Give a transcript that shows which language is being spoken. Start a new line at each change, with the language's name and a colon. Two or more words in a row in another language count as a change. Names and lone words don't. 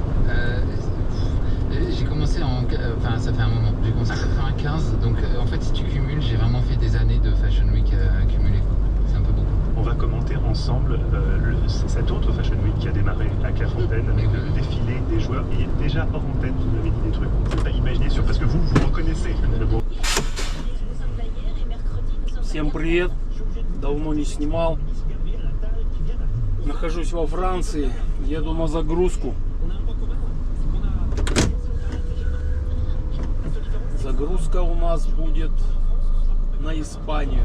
French: J'ai commencé enfin ça fait un moment, j'ai commencé en 95, donc en fait si tu cumules, j'ai vraiment fait des années de Fashion Week cumulées, c'est un peu beaucoup. On va commenter ensemble cette autre Fashion Week qui a démarré à Clairefontaine avec le défilé des joueurs. Et déjà hors antenne, vous avez dit des trucs qu'on ne peut pas imaginer parce que vous reconnaissez le bon.
Russian: Всем привет, давно не снимал. Нахожусь во Франции, еду на загрузку. Загрузка у нас будет на Испанию.